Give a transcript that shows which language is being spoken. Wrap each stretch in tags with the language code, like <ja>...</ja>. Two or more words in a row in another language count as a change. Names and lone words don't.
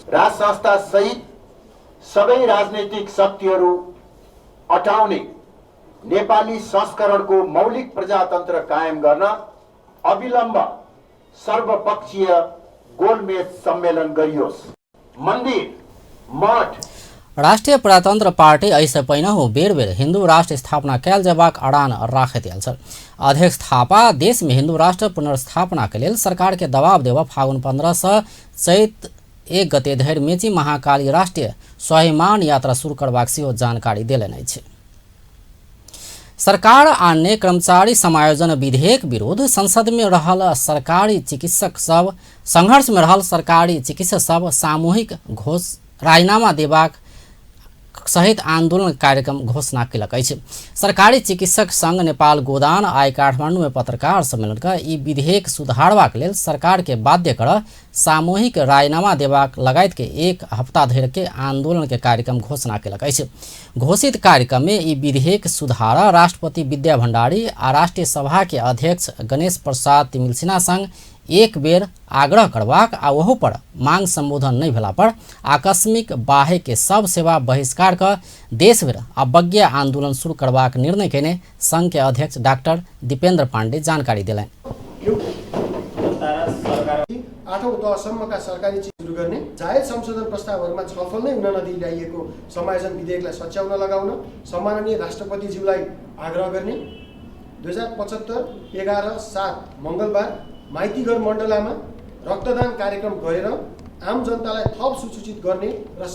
<ne>राष्ट्र संस्था सहित सबै राजनैतिक शक्तिहरू अटाउने नेपाली संस्करणको मौलिक प्रजातन्त्र कायम गर्न अविलम्ब सर्वपक्षीय गोलमेज सम्मेलन गरियोस्। मन्दिर मठ</ne> <mai>राष्ट्रीय प्रजातंत्र पार्टी ऐसे पहिनहु बेर बेर हिंदू राष्ट्र स्थापना कयल जेबाक अड़ान राखैत आयल छल। अध्यक्ष थापा देश में हिंदू राष्ट्र पुनर्स्थापना के लेल सरकार के दबाव देवा फागुन 15 से चैत 1 गते धरि मेची महाकाली राष्ट्रीय स्वाभिमान यात्रा शुरू करबाक सेहो जानकारी देलनि अछि। सरकार आने कर्मचारी समायोजन विधेयक विरोध संसद में रहल सरकारी चिकित्सक सब संघर्ष में रहल सरकारी चिकित्सक सब सामूहिक राजीनामा देबाक सहित आंदोलन कार्यक्रम घोषणा कयलक अछि। सरकारी चिकित्सक संघ नेपाल गोदान आई काठमांडू में पत्रकार सम्मेलन का ई विधेयक सुधारबाक लेल सरकार के बाध्य कर सामूहिक राजीनामा देबाक लगायत के 1 हफ्ता धरि के आंदोलन के कार्यक्रम घोषणा कयलक अछि। घोषित कार्यक्रम में ई विधेयक सुधार राष्ट्रपति विद्या भण्डारी आ राष्ट्रीय सभा के अध्यक्ष गणेश प्रसाद तिमिल सिन्हा संग एक बेर आग्रह करबाक आ ओहो पर मांग संबोधन नहीं भेला पर आकस्मिक बाहे के सब सेवा बहिष्कार कर देश भर अवज्ञा आंदोलन शुरू करबाक निर्णय केने संघ के अध्यक्ष डाक्टर दीपेन्द्र पाण्डे जानकारी दिलान्।</mai> <ne>8औं तहसम्मका सरकारी चिज सुरु गर्ने जायज संशोधन प्रस्तावहरूमा छलफल नै हुन नदिई ल्याइएको समायोजन विधेयकलाई सच्याउन लगाउन सम्माननीय राष्ट्रपतिज्यूलाई आग्रह गर्ने 2075 11/7 मङ्गलबार माइतीघर मण्डलामा रक्तदान कार्यक्रम गरेर आम जनतालाई थप सूचित गर्ने र</ne>